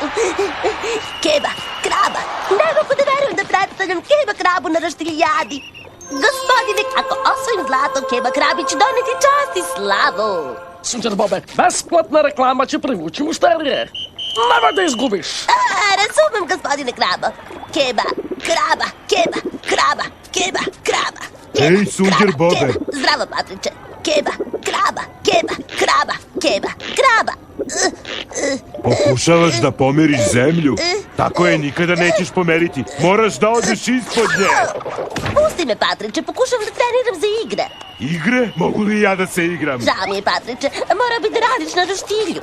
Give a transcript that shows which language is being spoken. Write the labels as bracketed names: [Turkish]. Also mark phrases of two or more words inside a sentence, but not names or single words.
[Serbian] Keba Kraba. Ne mogu da verujem da predstavljam Keba Krabu na roštiljadi. Gospodine, ako osvojim zlato, Keba Krabi će doneti čast i slavu. Sunđer Bobe, besplatna reklama će privući mušterije. Nemoj da izgubiš. Razumem, gospodine Krabo. Keba Kraba, Keba Kraba, Keba Kraba. Ej, Sunđer Bobe. Zdravo, Patriče. Keba Kraba, Keba Kraba, Keba Kraba. Pokušavaš da pomeriš zemlju? Tako je nikada nećeš pomeriti. Moraš da odeš ispod nje. Pusti me, Patriče, pokušavam da treniram za igre. Igre? Mogu li ja da se igram? Žao mi je, Patriče, mora bi da radiš na roštilju.